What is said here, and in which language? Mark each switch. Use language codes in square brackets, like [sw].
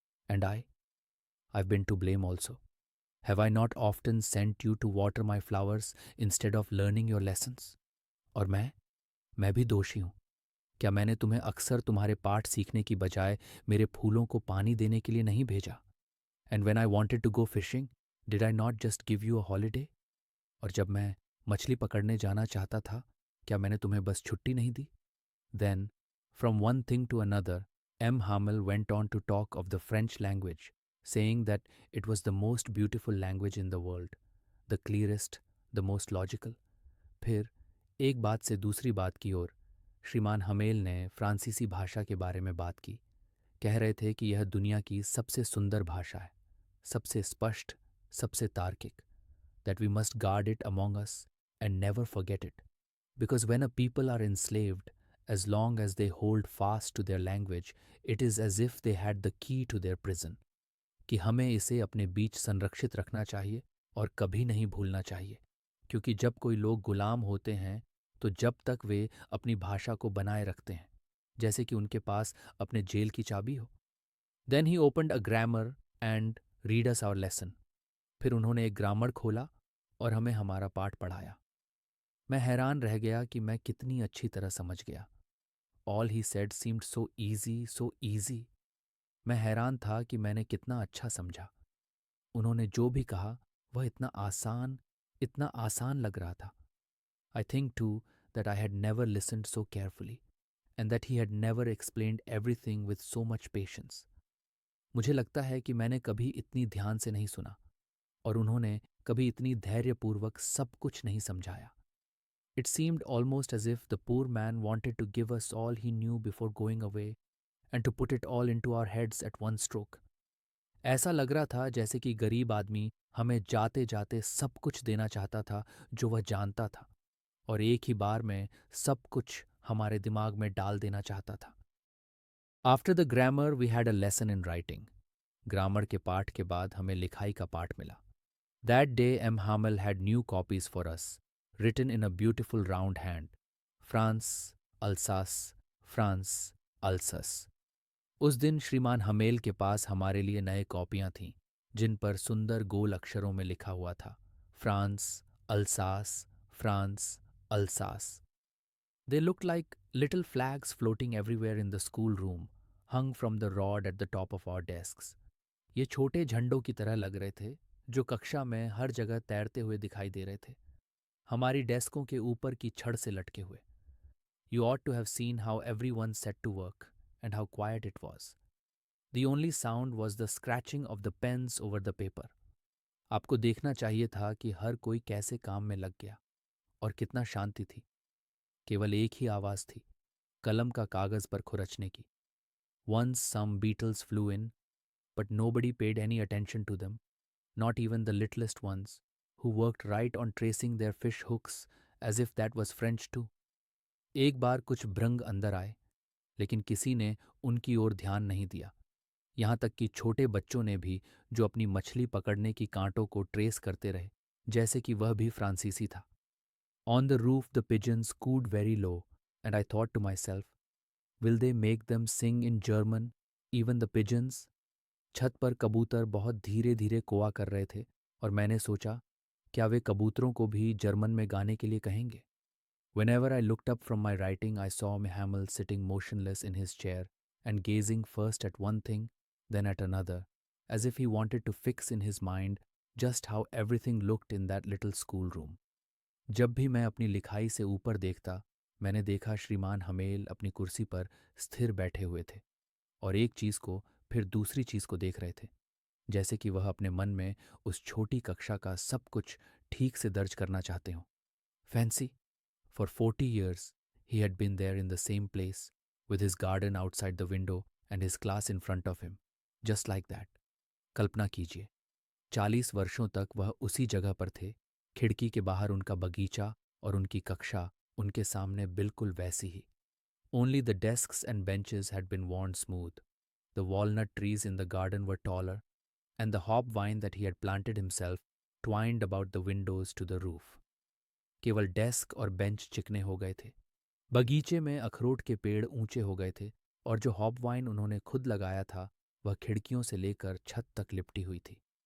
[en] And I've been to blame also. Have I not often sent you to water my flowers instead of learning your lessons? [hi] और मैं भी दोषी हूँ। क्या मैंने तुम्हें अक्सर तुम्हारे पाठ सीखने की बजाय मेरे फूलों को पानी देने के लिए नहीं भेजा? [en] And when I wanted to go fishing, did I not just give you a holiday? [hi] और जब मैं मछली पकड़ने जाना चाहता था, क्या मैंने तुम्हें बस छुट्टी नहीं दी? [en] Then, from one thing to another, M. Hamel went on to talk of the French language, saying that it was the most beautiful language in the world, the clearest, the most logical. [hi] फिर एक बात से दूसरी बात की ओर श्रीमान humble ने फ्रांसीसी भाषा के बारे में बात की। कह रहे थे कि यह दुनिया की सबसे सुंदर भाषा है, सबसे स्पष्ट, सबसे तार्किक, [en] that we must guard it among us and never forget it. Because when a people are enslaved, as long as they hold fast to their language, it is as if they had the key to their prison. [hi] कि हमें इसे अपने बीच संरक्षित रखना चाहिए और कभी नहीं भूलना चाहिए, क्योंकि जब कोई लोग गुलाम होते हैं तो जब तक वे अपनी भाषा को बनाए रखते हैं, जैसे कि उनके पास अपने जेल की चाबी हो। [en] Then he opened a grammar and read us our lesson. [hi] फिर उन्होंने एक ग्रामर खोला और हमें हमारा पाठ पढ़ाया। मैं हैरान रह गया कि मैं कितनी अच्छी तरह समझ गया। [en] All he said seemed so easy, so easy. [hi] मैं हैरान था कि मैंने कितना अच्छा समझा। उन्होंने जो भी कहा वह इतना आसान, इतना आसान लग रहा था. [en] I think too that I had never listened so carefully and that he had never explained everything with so much patience. [hi] मुझे लगता है कि मैंने कभी इतनी ध्यान से नहीं सुना और उन्होंने कभी इतनी धैर्यपूर्वक सब कुछ नहीं समझाया. [en] It seemed almost as if the poor man wanted to give us all he knew before going away and to put it all into our heads at one stroke. [hi] ऐसा लग रहा था जैसे कि गरीब आदमी हमें जाते जाते सब कुछ देना चाहता था जो वह जानता था और एक ही बार में सब कुछ हमारे दिमाग में डाल देना चाहता था. [en] After the grammar we had a lesson in writing. [hi] Grammar के पाठ के बाद हमें लिखाई का पाठ मिला. [en] That day M Hamel had new copies for us, written in a beautiful round hand. France, Alsace, France, Alsace. [hi] उस दिन श्रीमान हमेल के पास हमारे लिए नए कॉपियां थीं जिन पर सुंदर गोल अक्षरों में लिखा हुआ था, France, Alsace, France, Alsace. [en] They looked like little flags floating everywhere in the schoolroom, hung from the rod at the top of our desks. [hi] ये छोटे झंडों की तरह लग रहे थे जो कक्षा में हर जगह तैरते हुए दिखाई दे रहे थे, हमारी डेस्कों के ऊपर की छड़ से लटके हुए. [en] You ought to have seen how everyone set to work and how quiet it was. The only sound was the scratching of the pens over the paper. [hi] आपको देखना चाहिए था कि हर कोई कैसे काम में लग गया और कितना शांति थी. केवल एक ही आवाज़ थी, कलम का कागज़ पर खुरचने की. [en] Once some beetles flew in, but nobody paid any attention to them, not even the littlest ones, who worked right on tracing their fish hooks as if that was French too. [hi] एक बार कुछ भृंग अंदर आए, लेकिन किसी ने उनकी ओर ध्यान नहीं दिया, यहाँ तक कि छोटे बच्चों ने भी, जो अपनी मछली पकड़ने की कांटों को ट्रेस करते रहे जैसे कि वह भी फ्रांसीसी था. [en] On the roof the pigeons cooed very low, and I thought to myself, will they make them sing in German, even the pigeons? [hi] छत पर कबूतर बहुत धीरे धीरे कोआ कर रहे थे और मैंने सोचा, क्या वे कबूतरों को भी जर्मन में गाने के लिए कहेंगे? [en] Whenever I looked up from my writing, I saw Hamel sitting motionless in his chair and gazing first at one thing, then at another, as if he wanted to fix in his mind just how everything looked in that little schoolroom. [hi] जब भी मैं अपनी लिखाई से ऊपर देखता, मैंने देखा श्रीमान हमेल अपनी कुर्सी पर स्थिर बैठे हुए थे और एक चीज़ को फिर दूसरी चीज़ को देख रहे थे, जैसे कि वह अपने मन में उस छोटी कक्षा का सब कुछ ठीक से दर्ज करना चाहते हों. [en] Fancy, for 40 years he had been there in the same place, with his garden outside the window and his class in front of him, just like that. [hi] कल्पना कीजिए, 40 वर्षों तक वह उसी जगह पर थे, खिड़की के बाहर उनका बगीचा और उनकी कक्षा उनके सामने बिल्कुल वैसी ही. [en] Only the desks and benches had been worn smooth. The walnut trees in the garden were taller, and the hop vine that he had planted himself twined about the windows to the roof. [hi] केवल desk और bench चिकने हो गए थे. बगीचे में अखरोट के पेड़ ऊंचे हो गए थे और जो हॉप वाइन उन्होंने खुद लगाया था वह खिड़कियों से लेकर छत तक लिपटी हुई थी.